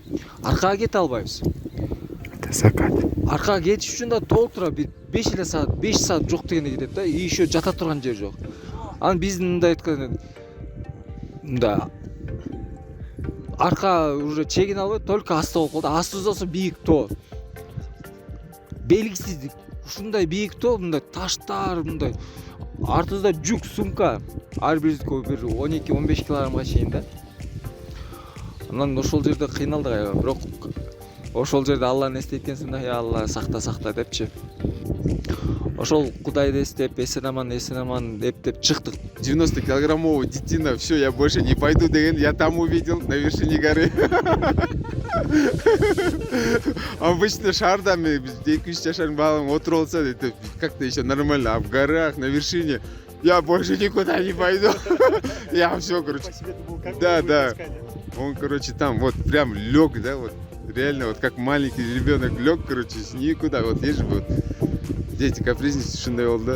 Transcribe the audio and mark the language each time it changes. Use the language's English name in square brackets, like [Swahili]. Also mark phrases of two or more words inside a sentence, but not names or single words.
[Kyrgyz] Аркага кете албайбыз. [Russian] Это закат. [Kyrgyz] Аркага кетиш үчүн да толтура 5 саат жок дегенде кетет да. [Russian] И еще [Kyrgyz] жата турган жер жок. Анан биздин мындай айтканда мында арка уже чегине албайт, только асты болуп калды. Асты болсо бийик тоо. Белгисиздик. Ушундай бийик тоо, мындай таштар, мындай артыбызда жүк сумка. Ар бириздики бир 12-15 килограммга чейин да. Анан ошол жерде кыйналдык аябай, бирок ошол жерде Алланы эстейткенсиң да, я Алла сакта депчи. Ошол Кудайды эстеп, эсен аман деп чыктык. [Russian] 90-килограммовый детина, все, я больше не пойду деген, я там увидел на вершине горы. Обычно шардами, [Kyrgyz] 2-3 жашар балам отуруп алса, [Russian] это как-то еще нормально, а в горах, на вершине, я больше никуда не пойду. Я все, короче. Да. Он, короче, там вот прям лег, да, вот реально вот как маленький ребенок лег, короче, никуда. Вот есть же вот дети капризничают, [Kyrgyz] шундай болду.